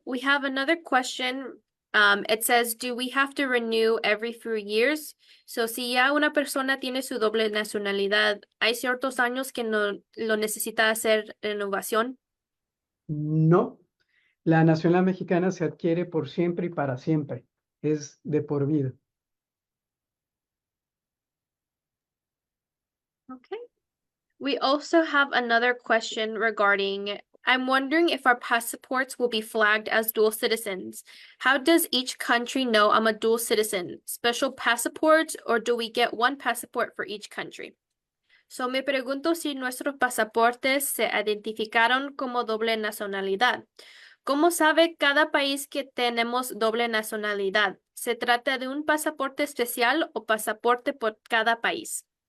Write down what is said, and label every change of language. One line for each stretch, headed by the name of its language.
English: We have another question. It says, do we have to renew every few years?
Spanish: So, si ya una persona tiene su doble nacionalidad, ¿hay ciertos años que no lo necesita hacer renovación? No, la nacionalidad mexicana se adquiere por siempre y para siempre. Es de por vida.
English: Okay. We also have another question regarding, I'm wondering if our passports will be flagged as dual citizens. How does each country know I'm a dual citizen? Special passports, or do we get one passport for each country?
Spanish: So me pregunto si nuestros pasaportes se identificaron como doble nacionalidad. ¿Cómo sabe cada país que tenemos doble nacionalidad? ¿Se trata de un pasaporte especial o pasaporte por cada país?